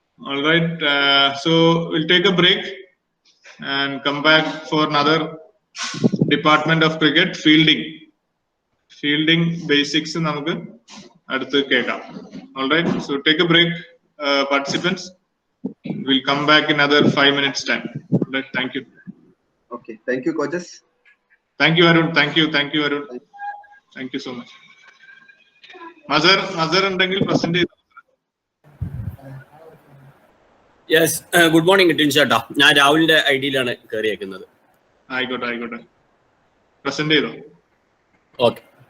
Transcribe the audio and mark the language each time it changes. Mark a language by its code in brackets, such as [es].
[en] alright, so will take a break and come back for another department of cricket, fielding basics [ml] നമുക്ക് അടുത്ത് കേൾക്കാം. [en] Alright, so take a break participants. We'll come back in another 5 minutes time. Right, thank you. Okay, thank you coaches. Thank you Arun, thank you Arun, thank you so much. [ml] Mazhar ഉണ്ടെങ്കിൽ present ചെയ്തു. [en] Yes, good morning ടിൻചേട്ടാ. [ml] ഞാൻ രാഹുലിന്റെ ഐഡിയിലാണ് കയറിയേക്കുന്നത്. ആയിക്കോട്ടെ, present ചെയ്തോ. [en] Okay.